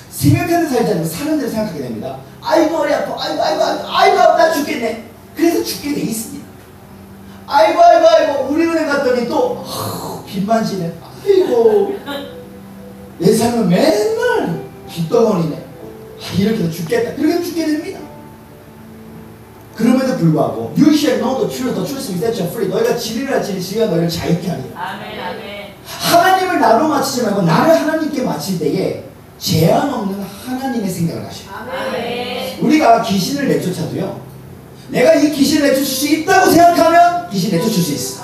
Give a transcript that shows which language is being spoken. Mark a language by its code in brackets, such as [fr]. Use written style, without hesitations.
[ko] 생각하는 살지 않고 사는 대로 생각하게 됩니다. 아이고 머리 아파, 아이고 나 죽겠네. 그래서 죽게 돼 있습니다. 아이고 우리 은행 갔더니 또 빚만 지네. 아이고 내 삶은 맨날 빚덩어리네. 이렇게 해서 죽겠다. 그렇게 죽게 됩니다. 그럼에도 불구하고 [en] You shall know the truth, the truth will set you free. [ko] 너희가 진리라 진리가 너희를 자유케 하리라. 아멘, 아멘. 하나님을 나로 맞추지 말고 나를 하나님께 맞출 때에 제한 없는 하나님의 생각을 하셔요. 아멘. 우리가 귀신을 내쫓아도요, 내가 이 귀신을 내쫓을 수 있다고 생각하면 귀신 내쫓을 수 있어.